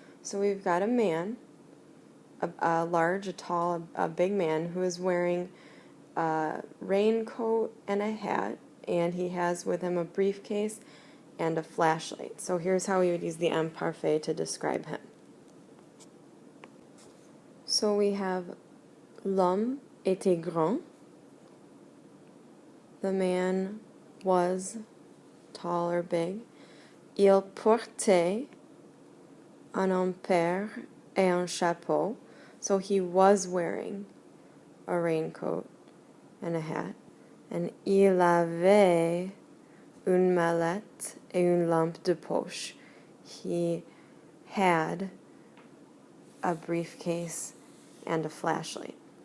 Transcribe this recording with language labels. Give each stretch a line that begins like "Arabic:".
English: So we've got a man, a large, a tall, a big man who is wearing a raincoat and a hat, and he has with him a briefcase and a flashlight. So here's how we would use the imparfait to describe him. So we have
French: l'homme était grand.
English: The man was tall or big.
French: Il portait un empire et un chapeau.
English: So he was wearing a raincoat and a hat.
French: And il avait une mallette et une lampe de poche.
English: He had a briefcase and a flashlight.